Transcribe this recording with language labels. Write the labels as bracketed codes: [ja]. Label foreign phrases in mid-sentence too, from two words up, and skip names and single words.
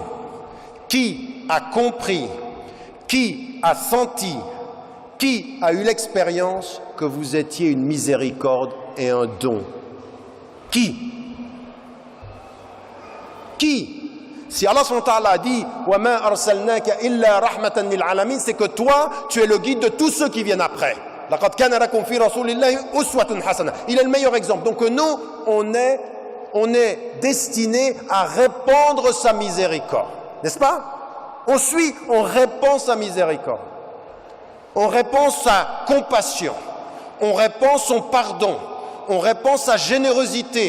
[fr] Qui a compris? Qui a senti? Qui a eu l'expérience que vous étiez une miséricorde et un don? Qui? Qui? Si Allah a dit « [ar] وما أرسلناك إلا رحمة للعالمين », [fr] c'est que toi, tu es le guide de tous ceux qui viennent après. [ar] لقد كان لكم في رسول الله أسوة حسنة. [fr] Il est le meilleur exemple. Donc nous, on est destiné à répandre sa miséricorde. N'est-ce pas? On répand sa miséricorde. On répand sa compassion. On répand son pardon. On répand sa générosité.